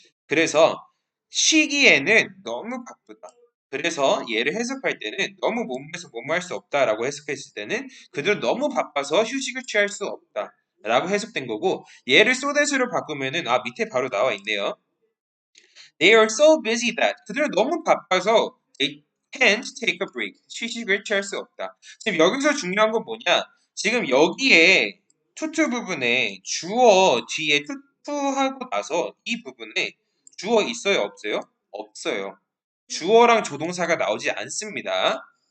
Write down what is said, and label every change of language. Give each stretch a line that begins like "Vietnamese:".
Korean: 그래서 쉬기에는 너무 바쁘다. 그래서 얘를 해석할 때는 너무 몸에서 뭐뭐 할 수 없다라고 해석했을 때는 그들은 너무 바빠서 휴식을 취할 수 없다. 라고 해석된 거고 얘를 so that으로 바꾸면은 밑에 바로 나와 있네요.
English: They are so busy that
Korean: 그들은 너무 바빠서
English: they can't take a break.
Korean: 휴식을 취할 수 없다. 지금 여기서 중요한 건 뭐냐? 지금 여기에 투투 부분에 주어 뒤에 투투하고 나서 이 부분에 주어 있어요? 없어요? 없어요. 주어랑 조동사가 나오지 않습니다.